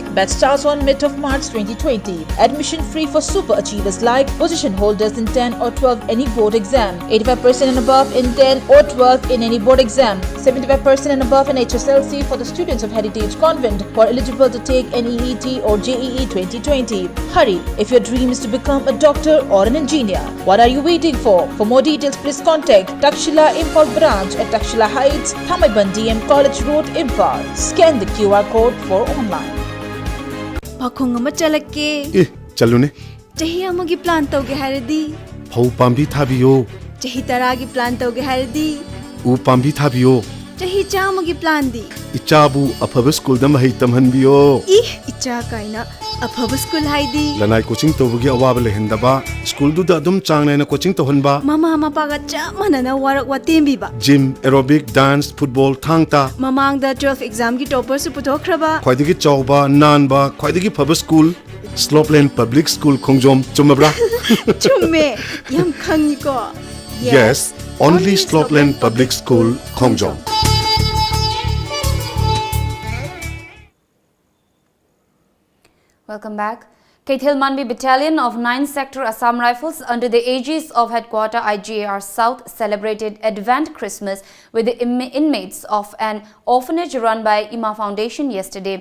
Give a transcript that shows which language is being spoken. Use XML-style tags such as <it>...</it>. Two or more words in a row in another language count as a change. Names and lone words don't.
<en>Batch starts on mid of March 2020. Admission free for super achievers like position holders in 10 or 12 any board exam, 85% and above in 10 or 12 in any board exam, 75% and above in HSLC for the students of Heritage Convent who are eligible to take NEET or JEE 2020. Hurry if your dream is to become a doctor or an engineer. What are you waiting for? For more details, please contact Takshila Imphal branch at Takshila Heights, Thamaiban M College Road, Imphal. Scan the QR code for online.</en> <mni>Pakhong ama chalake. Chalune. Chahi amagi plan tauge haradi. Phau pambi thabiyo. Chahi taragi plan tauge haradi. U pambi thabiyo. Chahi chamagi plan di. Ichabu afaba school da mahai tamhanbiyo. Icha kaina afaba school haidi. Lanai coaching tawagi awaba lehendaba. School du da adum changne na coaching tawhanba. Mama mapaga chamana na warak watembi ba.</mni> <en>Gym, aerobic, dance, football,</en> <mni>thangta. Mamang da 12 exam gi topper su putokraba. Khwaidagi chawba, nanba, khwaidagi phaba school. Slopeland Public School Khongjom chumabra. Chumme yam khangi ko.</mni> <en>Yes, only Slopeland Public School Khongjom. Welcome back. Kaithil Manbi Battalion of 9th Sector Assam Rifles under the aegis of Headquarter IGAR South celebrated Advent Christmas with the inmates of an orphanage run by Ima Foundation yesterday.</en>